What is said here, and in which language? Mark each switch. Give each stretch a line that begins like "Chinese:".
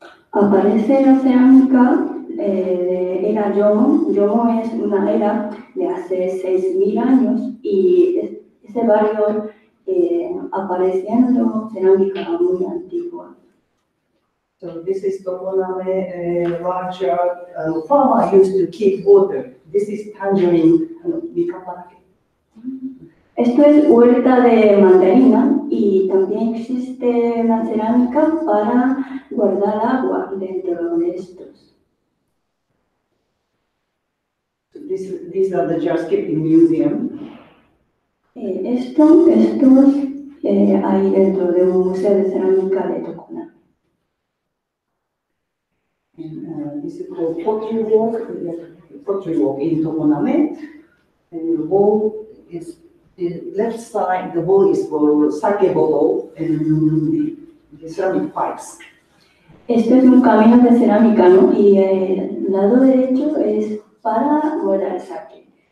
Spanish: Aparece la cerámica de era Yomo. Yomo es una era de hace 6.000 años y ese barrio apareciendo cerámica muy antigua.
English: So this is tokoname large farmer used to keep water. This is tangerine mikapake.
Spanish: Esto es huerta de mandarina y también existe una cerámica para guardar agua dentro de estos.
English: So these are the jars kept in museum.
Spanish: Estos hay dentro de un museo de cerámica de Tokoname.
English: And this is called pottery walk in Tokoname. And the wall is the left side. The wall is for sake bottle and the ceramic pipes.
Spanish: Esto es un camino de cerámica, ¿no? Y el lado derecho es para guardar sake.